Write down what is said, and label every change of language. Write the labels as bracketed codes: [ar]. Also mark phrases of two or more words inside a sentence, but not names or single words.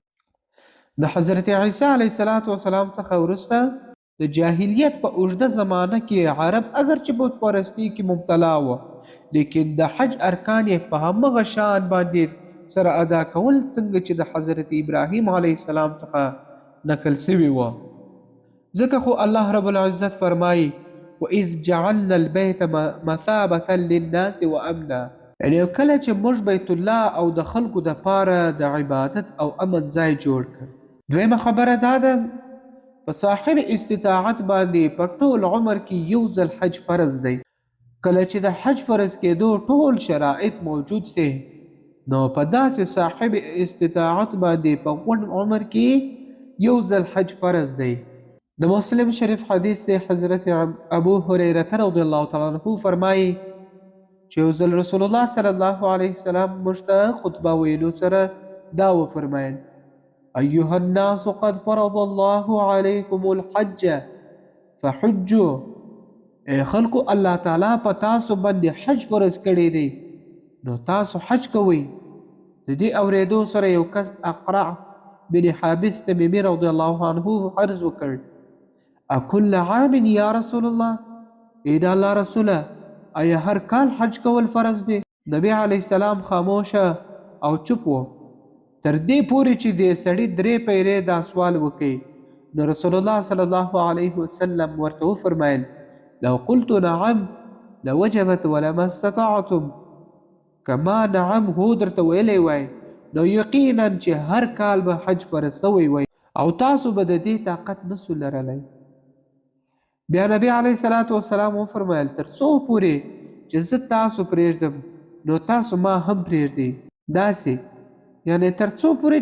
[ps] د حضرت عیسی [ar] علیه السلام [ps] څخه وروسته د جاهلیت په اوږده زمانه کې عرب اگر چې بت پرستی کې مبتلا و لیکن د حج ارکان یې په همغه شان باندې سره ادا کول څنګه چې د حضرت ابراهیم [ar] علیه السلام [ps] څخه نقل سوي و. ځکه خو الله رب العزت فرمایي [ar] وَإِذْ جَعَلْنَا الْبَيْتَ مَثَابَةً لِلنَّاسِ وَأَمْنًا، [ps] یعنی کله چې موږ بیت الله او د خلکو د پاره د عبادت او امن ځای جوړ کړ. دویمه خبره دا ده په صاحب استطاعت باندې په ټول عمر کې یو ځل حج فرض دی. کله چې د حج فرض کېدو ټول شرایط موجود سي نو په داسې صاحب استطاعت باندې په غون عمر کې یو ځل حج فرض دی. د مسلم شریف حدیث دی حضرت ابو هریره [ar] رضی الله تعالی عنہ [ps] فرمایي چې یو ځل رسول الله [ar] صلی الله علیه وسلم [ps] موږ ته خطبه ویلو سره دا وفرمایل [ar] ایها الناس قد فرض الله علیکم الحج فحجوا، [ps] ای خلقو الله تعالی په تاسو باندې حج فرض کړی دی نو تاسو حج کوئ. د دې اورېدو سره یو کس اقرع بن حابس تمیمی [ar] رضی الله عنه [ps] عرض وکړ [ar] اکل عام یا رسول الله، [ps] ای د الله رسوله آیا هر کال حج کول فرض دی؟ نبی [ar] علیه السلام [ps] خاموشه او چوپ و تر دې پورې چې د سړي 3 پیرې دا سوال وکړي نو رسول الله [ar] صلی الله علیه وسلم [ps] ورته وفرمایل [ar] لو قلت نعم لوجبت ولما استطعتم، [ps] کما نعم هو درته ویلی وای نو یقینا چې هر کال به حج فرض سوی وای او تاسو به د دې طاقت نسو لرلی. بیا نبی [ar] علیه السلام [ps] وفرمایل تر څو پورې چې زه تاسو پرېږدم نو تاسو ما هم پرېږدئ، داسې یعنی تر څو پورې